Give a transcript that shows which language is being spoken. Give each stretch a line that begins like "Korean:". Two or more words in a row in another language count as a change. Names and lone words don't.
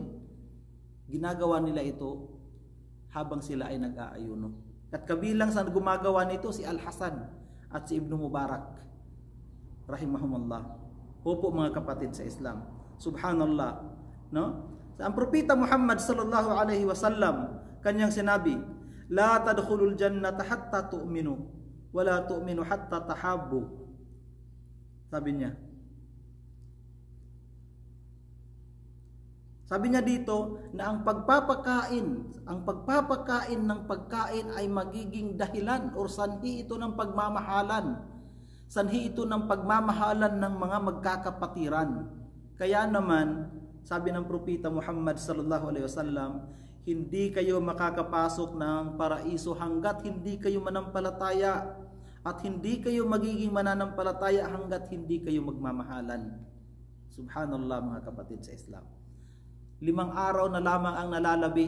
Filipino: Ginagawa nila ito habang sila ay nag-aayuno. At kabilang sa gumagawa nito si Al-Hasan at si Ibn Mubarak rahimahumullah. Opo mga kapatid sa Islam. Subhanallah, no? Ang propeta Muhammad
Arabic: صلى الله عليه وسلم
Filipino: kanyang sinabi,
Arabic: لا تدخلوا الجنة حتى تؤمنوا ولا تؤمنوا حتى تحابوا.
Filipino: Sabi niya dito na ang pagpapakain ng pagkain ay magiging dahilan o sanhi ito ng pagmamahalan. Sanhi ito ng pagmamahalan ng mga magkakapatiran. Kaya naman, sabi ng propeta Muhammad
Arabic: صلى الله عليه وسلم,
Filipino: hindi kayo makakapasok ng paraiso hanggat hindi kayo manampalataya, at hindi kayo magiging mananampalataya hanggat hindi kayo magmamahalan. Subhanallah mga kapatid sa Islam. 5 araw na lamang ang nalalabi.